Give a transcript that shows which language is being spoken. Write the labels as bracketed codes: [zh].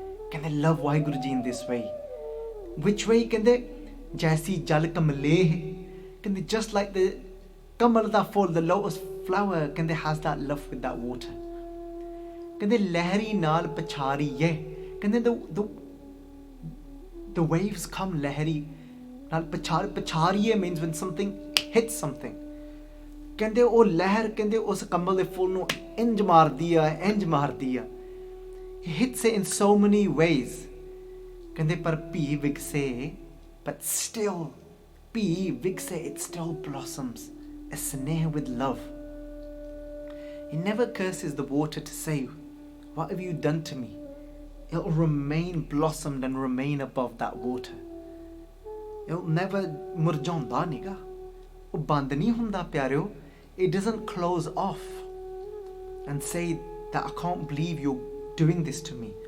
[en] ਕਹਿੰਦੇ love Waheguru ji in this way. Which way? ਕਹਿੰਦੇ [pa] ਜੈਸੀ ਜਲ ਕਮਲੇਹ, [en] ਕਹਿੰਦੇ just like the [pa] Kamal ਦਾ full, [en] the lotus flower, ਕਹਿੰਦੇ has that love with that water. [pa] ਕਹਿੰਦੇ ਲਹਿਰੀ ਨਾਲ ਪਛਾਰੀਏ, ਕਹਿੰਦੇ [en] the waves come [pa] ਲਹਿਰੀ ਨਾਲ ਪਛਾਰੀਏ [en] means when something hits something. [pa] ਕਹਿੰਦੇ ਉਹ ਲਹਿਰ ਕਹਿੰਦੇ ਉਸ ਕਮਲ ਦੇ ਫੁੱਲ ਨੂੰ ਇੰਜ ਮਾਰਦੀ ਆ. [en] He hits it in so many ways. [pa] ਕਹਿੰਦੇ ਪਰ ਭੀ ਵਿਗਸੇ, but still ਭੀ ਵਿਗਸੇ, [en] it still blossoms. A sneh with love. He never curses the water to say, what have you done to me? It'll remain blossomed and remain above that water. It'll never [pa] murjaunda niga. ਉਹ ਬੰਦ ਨਹੀਂ ਹੁੰਦਾ ਪਿਆਰਿਓ. [en] It doesn't close off and say that I can't believe you're doing this to me.